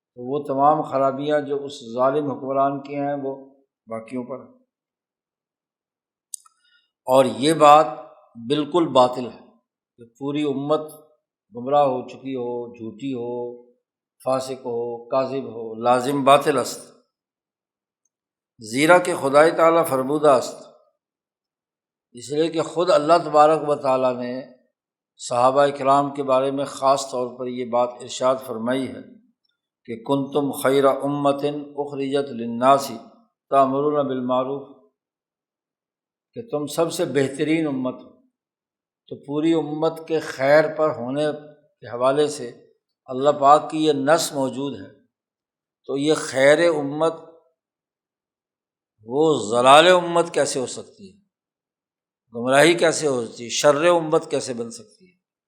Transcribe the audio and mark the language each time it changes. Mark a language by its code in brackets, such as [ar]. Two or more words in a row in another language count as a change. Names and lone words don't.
[ur] تو وہ تمام خرابیاں جو اس ظالم حکمران کی ہیں وہ باقیوں پر ہیں۔ اور یہ بات بالکل باطل ہے کہ پوری امت گمراہ ہو چکی ہو، جھوٹی ہو، فاسق ہو، کاذب ہو، [fa] لازم باطل است، زیرا کہ خدای تعالیٰ فرمودہ است، [ur] اس لیے کہ خود اللہ تبارک و تعالیٰ نے صحابہ کرام کے بارے میں خاص طور پر یہ بات ارشاد فرمائی ہے کہ [ar] کنتم خیر امۃ اخرجت للناس تأمرون بالمعروف، [ur] کہ تم سب سے بہترین امت ہو۔ تو پوری امت کے خیر پر ہونے کے حوالے سے اللہ پاک کی یہ نص موجود ہے، تو یہ خیر امت وہ ضلال امت کیسے ہو سکتی ہے، گمراہی کیسے ہو سکتی ہے، شر امت کیسے بن سکتی ہے۔